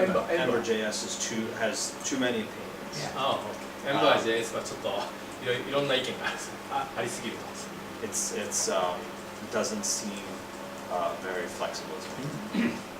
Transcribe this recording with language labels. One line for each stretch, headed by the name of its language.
English: EmberJS has too many opinions.
Japanese: EmberJS はちょっといろんな意見がありすぎると。
English: It's doesn't seem very flexible to me.